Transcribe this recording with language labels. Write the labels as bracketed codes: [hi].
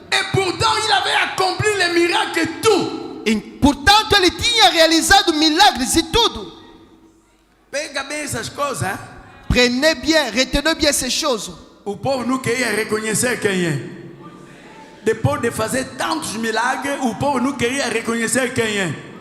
[fr] Et pourtant, il avait accompli les miracles et tout. [pt] E, portanto, ele tinha realizado milagres e tudo. Pega bem essas coisas, hein? [fr] Prenez bien, retenez bien ces choses. [pt] O povo não queria reconhecer quem é. Depois de fazer tantos milagres, o povo não queria reconhecer quem é.